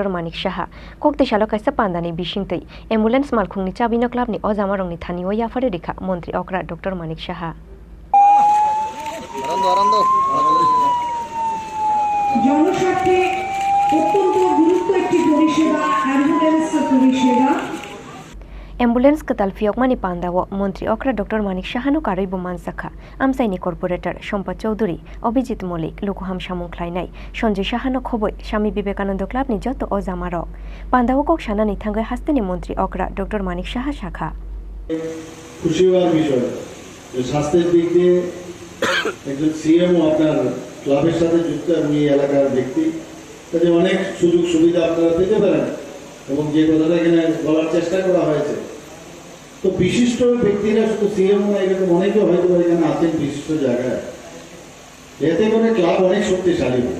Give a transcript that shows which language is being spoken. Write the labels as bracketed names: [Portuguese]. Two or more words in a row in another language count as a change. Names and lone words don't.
[Kok Borok] Manik Shaha Koktishala Kaisa Pandani Bishingtui Ambulance Malkhungni Chabino Club ni Ozamarong ni Thani o Yafare Rikha Montri Okra Dr. Manik Shaha [Bangla] জনস্বার্থে অত্যন্ত গুরুত্ব একটি পরিষেবা অ্যাম্বুলেন্স পরিষেবা [Kok Borok] Ambulance katal fiok mani pandawo Montri Okra Dr. Manik Shahano karoi buman sakha Amsaini Corporator Shompa Choudhury Obijit Molik Lukuham Shamung Khlainai Sonjoy Shahano khoboi Shami Vivekananda Club ni joto ozamarok Pandawo kok shanani thangai hasteni Montri Okra Dr. Manik Shaha shakha [Bangla] খুশি হওয়ার বিষয় যে স্বাস্থ্যের দিক দিয়ে একজন সিএমও আপনার ক্লাবের সাথে যুক্ত এবং এই এলাকার ব্যক্তি, তাদের অনেক সুযোগ সুবিধা আপনারা পেতে পারেন এবং যে কথাটা এখানে বলার চেষ্টা করা হয়েছে। তো বিশিষ্ট ব্যক্তিরা শুধু সিএম না, এরকম অনেকে হয়তো এখানে আছেন বিশিষ্ট জায়গায়, এতে করে ক্লাব অনেক শক্তিশালী হয়।